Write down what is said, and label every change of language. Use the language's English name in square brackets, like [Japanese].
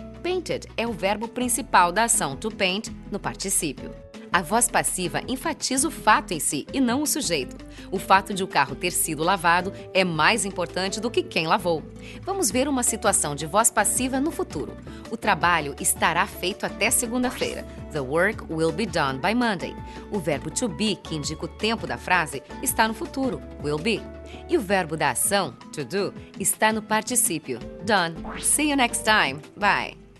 [Portuguese] Painted é o verbo principal da ação to paint no particípio. A voz passiva enfatiza o fato em si e não o sujeito. O fato de o carro ter sido lavado é mais importante do que quem lavou. Vamos ver uma situação de voz passiva no futuro. O trabalho estará feito até segunda-feira. [English] The work will be done by Monday. [Portuguese] O verbo to be, que indica o tempo da frase, está no futuro, will be. E o verbo da ação, to do, está no particípio, done. [English] See you next time. Bye!